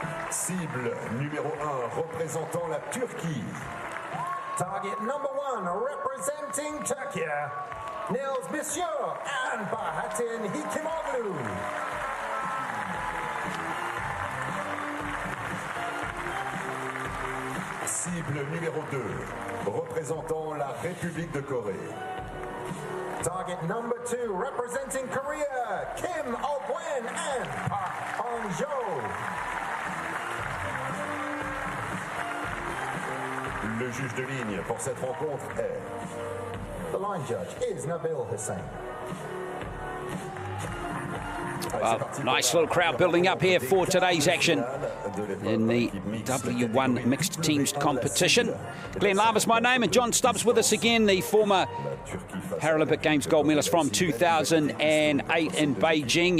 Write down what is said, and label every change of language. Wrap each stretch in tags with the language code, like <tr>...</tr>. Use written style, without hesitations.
<fr>Cible numéro 1 représentant la Turquie.</fr> <en>Target number 1 representing Turkey. Nils Monsieur and Bahattin Hikimoglu.</en> <fr>Cible numéro 2 représentant la République de Corée.</fr> <en>Target number 2 representing Korea. Kim Oh-gwen and Park Hong-jo.</en> <fr>Le juge de ligne pour cette rencontre est...</fr> <en>The line judge is Nabil Hussein. Well, nice little crowd building up here for today's action in the W1 mixed teams competition. Glenn Lama's my name, and John Stubbs with us again, the former Paralympic Games gold medalist from 2008 in Beijing.</en>